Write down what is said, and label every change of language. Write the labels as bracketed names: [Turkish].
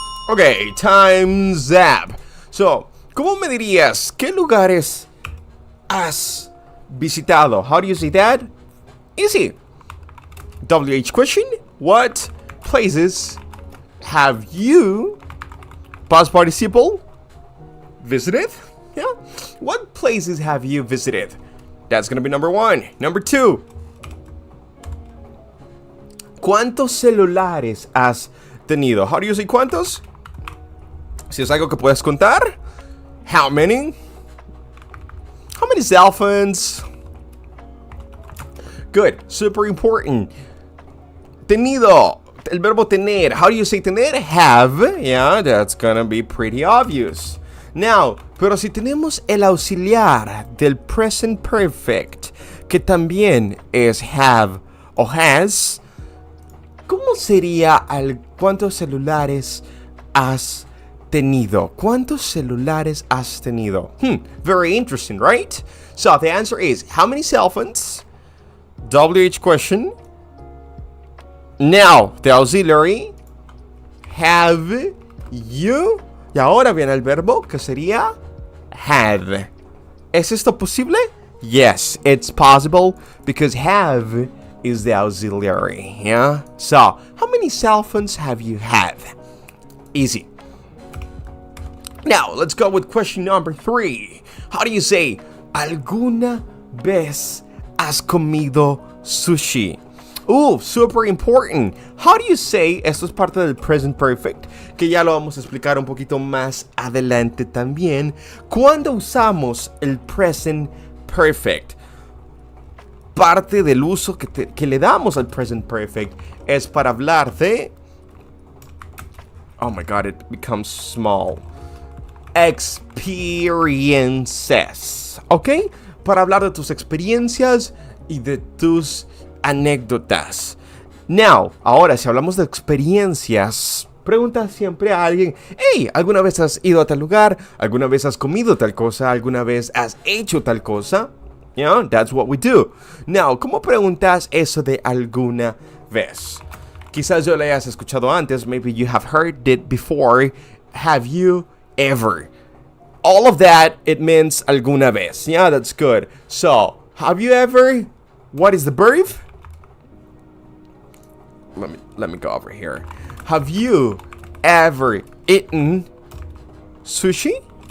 [English] Okay, time's up. [Spanish] So, ¿cómo me dirías qué lugares has visitado? [English] How do you say that? Easy. WH question. What places have you, past participle, visited? Yeah. What places have you visited? That's gonna be number one. Number two. [Spanish] ¿Cuántos celulares has tenido? [English] How do you say cuántos? [Spanish] Si es algo que puedes contar. [English] How many? How many cell phones? Good. Super important. Tenido. [Spanish] El verbo tener. [English] How do you say tener? Have. Yeah, that's gonna be pretty obvious. [Spanish] Now, pero si tenemos el auxiliar del present perfect, que también es have o has, ¿cómo sería cuántos celulares has tenido? ¿Cuántos celulares has tenido? [English] Very interesting, right? So the answer is, how many cell phones? WH question. Now, the auxiliary. Have you? [Spanish] Y ahora viene el verbo que sería had. ¿Es esto posible? [English] Yes, it's possible because have is the auxiliary, yeah? So, how many cell phones have you had? Easy. Now, let's go with question number 3. How do you say, [Spanish] ¿alguna vez has comido sushi? [English] Ooh, super important. How do you say, [Spanish] esto es parte del present perfect, que ya lo vamos a explicar un poquito más adelante también, cuando usamos el present perfect? Parte del uso que le damos al present perfect es para hablar de... [English] Oh my god, it becomes small. Experiences. ¿Ok? [Spanish] Para hablar de tus experiencias y de tus anécdotas. Now, ahora si hablamos de experiencias, pregunta siempre a alguien, hey, ¿alguna vez has ido a tal lugar? ¿Alguna vez has comido tal cosa? ¿Alguna vez has hecho tal cosa? [English] You know, that's what we do. [Spanish] Now, ¿cómo preguntas eso de alguna vez? Quizás yo lo hayas escuchado antes. [English] Maybe you have heard it before. Have you ever? All of that, it means alguna vez. Yeah, that's good. So, have you ever? What is the verb? Let me go over here. Have you ever eaten sushi?